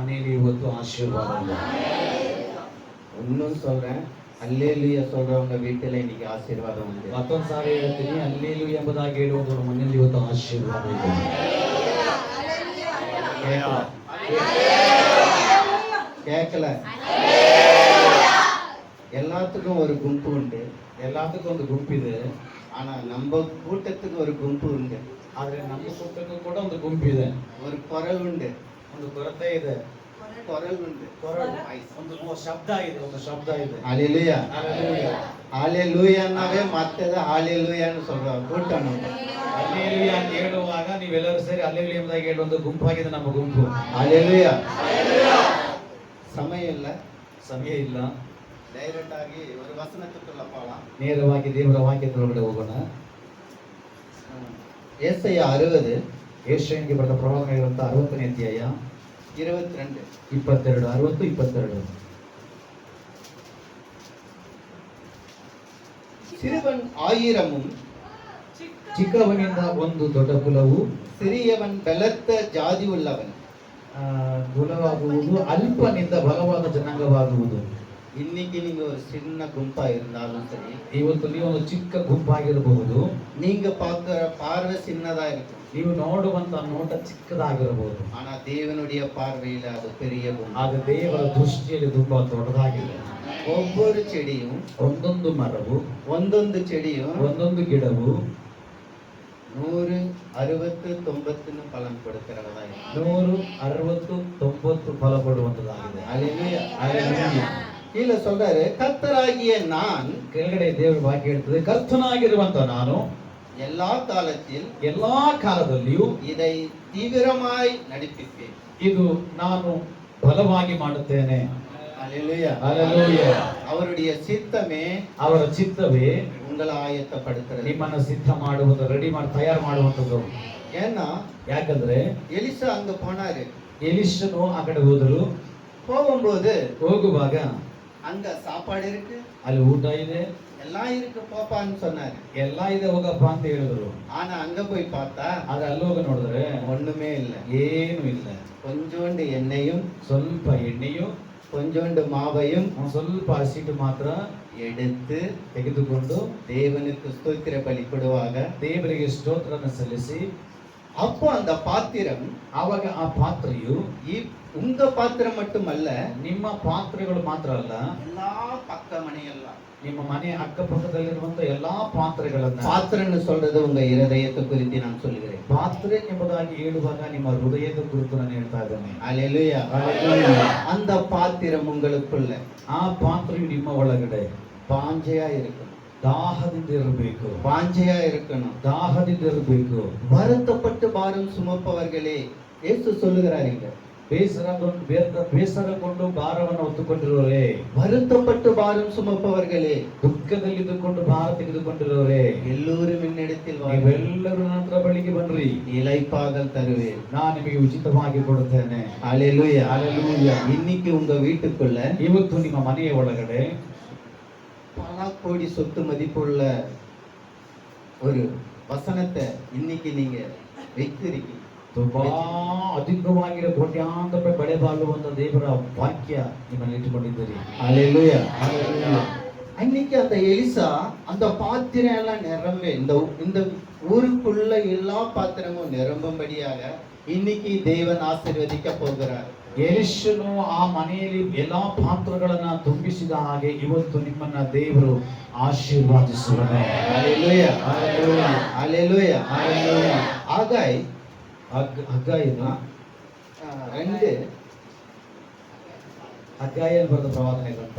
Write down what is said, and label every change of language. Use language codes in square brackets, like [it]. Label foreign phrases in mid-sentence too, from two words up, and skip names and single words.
[kn] ಇವತ್ತು ಆಶೀರ್ವಾದ ಇದೆ. [ta] இன்னும் சொல்றேன், அல்லேலூயா சொல்றவங்க வீட்டுல இன்னைக்கு ஆசீர்வாதம் உண்டு. [kn] ಮತ್ತೊಂದು ಸಾರಿ ಹೇಳ್ತೀನಿ, ಅಲ್ಲೇಲೂಯಾ ಎಂಬುದಾಗಿ ಹೇಳುವುದರ ಮನೆಯಲ್ಲಿ ಇವತ್ತು ಆಶೀರ್ವಾದ ಇದೆ. [ta] கேட்கல? எல்லாத்துக்கும் ஒரு கும்பு உண்டு. [kn] ಎಲ್ಲದಕ್ಕೂ ಒಂದು ಗುಂಪಿದೆ. [ta] ஆனா நம்ம கூட்டத்துக்கு ஒரு கும்பு உண்டு. [kn] ಆದ್ರೆ ನಮ್ಮ ಕೂಟಕ್ಕೂ ಕೂಡ ಒಂದು ಗುಂಪಿದೆ. [ta] ஒரு குரல் உண்டு. [kn] ಒಂದು ಕೊರತೆ ಇದೆ. [ta] குரல் உண்டு. [kn] ಒಂದು ಶಬ್ದ ಇದೆ, ಒಂದು ಶಬ್ದ ಇದೆ. [ta] ஹalleluya. [kn] ಹಲ್ಲೆಲೂಯಾ. [ta] ஹalleluyaனாவே மத்தத ஹalleluyaன்னு சொல்றாங்க கூட்டம் நம்ம. [kn] ಹಲ್ಲೆಲೂಯಾ ಅಂತ ಹೇಳುವಾಗ ನೀವೆಲ್ಲರೂ ಸೇರಿ ಹಲ್ಲೆಲೂಯಾ ಎಂಬುದಾಗಿ ಹೇಳುವ ಒಂದು ಗುಂಪಾಗಿದೆ ನಮ್ಮ ಗುಂಪು. [ta] ஹalleluya. [kn] ಸಮಯ ಇಲ್ಲ, ಸಮಯ ಇಲ್ಲ. ಡೈರೆಕ್ಟ್ ಆಗಿ ಒಂದು ವಚನಕ್ಕೆ போகலாம். ನೇರವಾಗಿ ದೇವರ ವಾಕ್ಯದೊಳಗಡೆ ಹೋಗೋಣ. ಯೆಶಾಯ 60, ಯೆಶಾಯನಿಗೆ ಬರೆದ ಪ್ರವಾದನೆ ಗ್ರಂಥ 60ನೇ ಅಧ್ಯಾಯ 22. 22. [ta] சிறுவன் 1000ம் [kn] ಚಿಕ್ಕವನಿಂದ ಒಂದು ದೊಡ್ಡ ಕುಲವು, [ta] சிறியவன் பலத்த ஜாதி உள்ளவன் [kn] ಕುಲವಾಗುವುದು, ಅಲ್ಪನಿಂದ ಬಲವಾದ ಜನಾಂಗವಾಗುವುದು. [ta] இன்னைக்கு நீங்க ஒரு சின்ன கும்பா இருந்தாலும் சரி, [kn] ಇವತ್ತು ನೀವು ಒಂದು ಚಿಕ್ಕ ಗುಂಪಾಗಿರಬಹುದು. [ta] நீங்க பார்க்கிற பார்வை சின்னதா இருக்கும், [kn] ನೀವು ನೋಡುವಂತ ನೋಟ ಚಿಕ್ಕದಾಗಿರಬಹುದು. [ta] ஆனா தேவனுடைய பார்வையில அது பெரிய கும்பு. [kn] ಆದ್ರೆ ದೇವರ ದೃಷ್ಟಿಯಲ್ಲಿ ತುಂಬಾ ದೊಡ್ಡದಾಗಿದೆ. [ta] ஒவ்வொரு செடியும், [kn] ಒಂದೊಂದು ಮರವು, [ta] ಒಂದೊಂದು செடியும், [kn] ಒಂದೊಂದು ಗಿಡವು 100, 60, 90 ಫಲಂ ಕೊಡುತ್ತಿರಬಹುದಾ? 100, 60, 90 ಫಲ ಕೊಡುವಂತದಾಗಿದೆ. [ta] ஹalleluya. [kn] ಹಲ್ಲೆಲೂಯಾ. [ta] கீழே சொல்றாரு, கர்த்தராகிய நான், [kn] ಕೆಳಗಡೆ ದೇವರ ವಾಕ್ಯ ಹೇಳ್ತದೆ, ಕರ್ತನಾಗಿರುವಂತ ನಾನು [ta] எல்லா காலத்தில், [kn] ಎಲ್ಲಾ ಕಾಲದಲ್ಲಿಯೂ [ta] இதை தீவிரமாய் நடிப்பிப்பேன். [kn] ಇದು ನಾನು ಬಲವಾಗಿ ಮಾಡುತ್ತೇನೆ. [ta] ஹalleluya. [kn] ಹಲ್ಲೆಲೂಯಾ. [ta] அவருடைய சித்தமே, [kn] ಅವರ ಚಿತ್ತವೇ [ta] உங்களை ஆயத்தப்படுத்துறது. [kn] ನಿಮ್ಮನ್ನು ಸಿದ್ಧ ಮಾಡುವುದು, ರೆಡಿ ಮಾಡಿ ತಯಾರು ಮಾಡುವಂಥದ್ದು. [ta] ஏன்னா [kn] ಯಾಕಂದ್ರೆ [ta] எலிசா அங்க போனாரு. [kn] ಎಲಿಷನು ಆ ಕಡೆ ಹೋದರು. [ta] போகும்போது [kn] ಹೋಗುವಾಗ [ta] அங்க சாப்பாடு இருக்கு, [kn] ಅಲ್ಲಿ ಊಟ ಇದೆ, [ta] எல்லாம் இருக்கு, போப்பான்னு சொன்னாரு. [kn] ಎಲ್ಲ ಇದೆ, ಹೋಗಪ್ಪ ಅಂತ ಹೇಳಿದ್ರು. [ta] ஆனா அங்க போய் பார்த்தா [kn] ಆದ್ರೆ ಅಲ್ಲಿ ಹೋಗಿ ನೋಡಿದ್ರೆ [ta] ஒண்ணுமே இல்ல. [kn] ಏನು ಇಲ್ಲ. [ta] கொஞ்சோண்டு எண்ணெயும், [kn] ಸ್ವಲ್ಪ ಎಣ್ಣೆಯು, [ta] கொஞ்சோண்டு மாவையும் [kn] ಒಂದ್ ಸ್ವಲ್ಪ ಹಸಿಟ್ಟು ಮಾತ್ರ [ta] எடுத்து [kn] ತೆಗೆದುಕೊಂಡು [ta] தேவனுக்கு ஸ்தோத்திர பலி ಕೊಡುವಾಗ, [kn] ದೇವರಿಗೆ ಸ್ತೋತ್ರವನ್ನು ಸಲ್ಲಿಸಿ, [ta] அப்போ அந்த பாத்திரம், [kn] ಆವಾಗ ಆ ಪಾತ್ರೆಯು, [ta] உங்க பாத்திரம் மட்டுமல்ல, [kn] ನಿಮ್ಮ ಪಾತ್ರೆಗಳು ಮಾತ್ರ ಅಲ್ಲ, [ta] எல்லா பக்க மனையெல்லாம், [kn] ನಿಮ್ಮ ಮನೆ ಅಕ್ಕಪಕ್ಕದಲ್ಲಿರುವಂತ ಎಲ್ಲಾ ಪಾತ್ರೆಗಳನ್ನ, [ta] பாத்திரம்னு சொல்றது உங்க இருதயத்தை குறித்து நான் சொல்லுகிறேன். [kn] ಪಾತ್ರೆ ಎಂಬುದಾಗಿ ಹೇಳುವಾಗ ನಿಮ್ಮ ಹೃದಯದ ಕುರಿತು ನಾನು ಹೇಳ್ತಾ ಇದ್ದೇನೆ. [ta] ஹalleluya. [kn] ಹಲ್ಲೆಲೂಯಾ. [ta] அந்த பாத்திரம் உங்களுக்குள்ள [kn] ಆ ಪಾತ್ರೆಯು ನಿಮ್ಮ ಒಳಗಡೆ [ta] வாஞ்சையா இருக்கணும், [kn] ದಾಹದಿಂದ ಇರಬೇಕು. [ta] வாஞ்சையா இருக்கணும், [kn] ದಾಹದಿಂದ ಇರಬೇಕು. [ta] வருத்தப்பட்டு பாரம் சுமப்பவர்களே, இயேசு சொல்லுகிறாருங்க, [kn] ಬೇಸರಗೊಂಡು ಭಾರವನ್ನು ಹೊತ್ತುಕೊಂಡಿರೋರೇ, [ta] வருத்தப்பட்டு பாரம் சுமப்பவர்களே, [kn] ದುಃಖದಲ್ಲಿದ್ದುಕೊಂಡು ಭಾರ ತೆಗೆದುಕೊಂಡಿರೋರೇ, [ta] எல்லோரும் என்னிடத்தில் [kn] ನೀವೆಲ್ಲರೂ ನನ್ನ ಹತ್ರ ಬಳಿಗೆ ಬನ್ನಿರಿ, [ta] இளைப்பாறுதல் தருவேன், [kn] ನಾನು ನಿಮಗೆ ಉಚಿತವಾಗಿ ಕೊಡುತ್ತೇನೆ. [ta] ஹalleluya. [kn] ಹಲ್ಲೆಲೂಯಾ. [ta] இன்னைக்கு உங்க வீட்டுக்குள்ள [kn] ಇವತ್ತು ನಿಮ್ಮ ಮನೆಯ ಒಳಗಡೆ [ta] பல கோடி சொத்து மதிப்புள்ள ஒரு வசனத்தை இன்னைக்கு நீங்க வைத்திருக்கீங்க. [kn] ತುಂಬಾ ಅಧಿಕವಾಗಿರೋ ಕೋಟ್ಯಾಂತರ ರೂಪಾಯಿ ಬೆಳೆ ಬಾಳುವಂತ ದೇವರ ವಾಕ್ಯ ನಿಮ್ಮಲ್ಲಿ ಇಟ್ಟುಕೊಂಡಿದ್ದೀರಿ. [ta] ஹalleluya. [kn] ಹಲ್ಲೆಲೂಯಾ. [ta] அன்னைக்கு அந்த எலிசா அந்த பாத்திரம் எல்லாம் நிரம்ப, இந்த ஊருக்குள்ள எல்லா பாத்திரமும் நிரம்பும்படியாக இன்னைக்கு தேவன் ஆசீர்வதிக்க போகிறார். [kn] ಎಲಿಷನು ಆ ಮನೆಯಲ್ಲಿ ಎಲ್ಲಾ ಪಾತ್ರಗಳನ್ನ ತುಂಬಿಸಿದ ಹಾಗೆ ಇವತ್ತು ನಿಮ್ಮನ್ನ ದೇವರು ಆಶೀರ್ವಾದಿಸುವನು. [ta] ஹalleluya. [kn] ಹಲ್ಲೆಲೂಯಾ. [ta] ஹalleluya. [kn] ಹಲ್ಲೆಲೂಯಾ. [ta] ஆகாய் [kn] ಹಗ್ಗಾಯನು 2 ಹಗ್ಗಾಯನು ಬರೆದ ಪ್ರವಾದನೆ ಗ್ರಂಥ